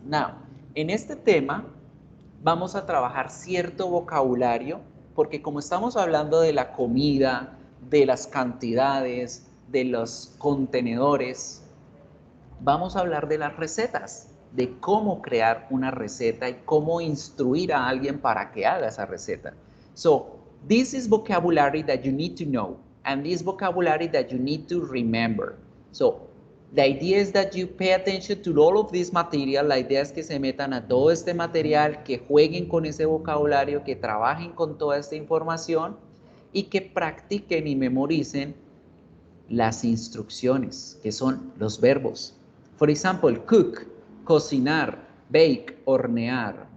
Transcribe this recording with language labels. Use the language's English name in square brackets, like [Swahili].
[Spanish] Now, en este tema vamos a trabajar cierto vocabulario, porque como estamos hablando de la comida, de las cantidades, de los contenedores, vamos a hablar de las recetas, de cómo crear una receta y cómo instruir a alguien para que haga esa receta. [English] So, this is vocabulary that you need to know, and this vocabulary that you need to remember. So, the idea is that you pay attention to all of this material. [Spanish] La idea es que se metan a todo este material, que jueguen con ese vocabulario, que trabajen con toda esta información y que practiquen y memoricen las instrucciones, que son los verbos. [English] For example, cook, [Spanish] cocinar, bake, hornear,